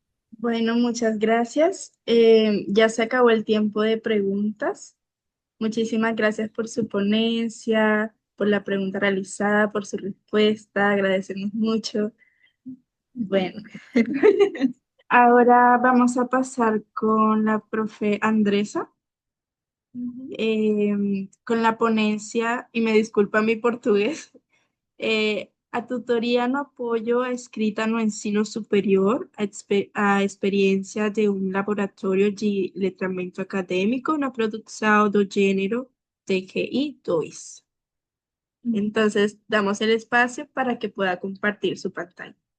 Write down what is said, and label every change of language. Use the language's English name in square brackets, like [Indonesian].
[Spanish] Bueno, muchas gracias. Ya se acabó el tiempo de preguntas. Muchísimas gracias por su ponencia, por la pregunta realizada, por su respuesta. Agradecemos mucho. Bueno, ahora vamos a pasar con la profe Andresa, con la ponencia, y me disculpa mi portugués, [Portuguese] a tutoria no apoio a escrita no ensino superior, a experiência de um laboratório de letramento acadêmico na produção do gênero TQI 2. [Spanish] Entonces, damos el espacio para que pueda compartir su pantalla.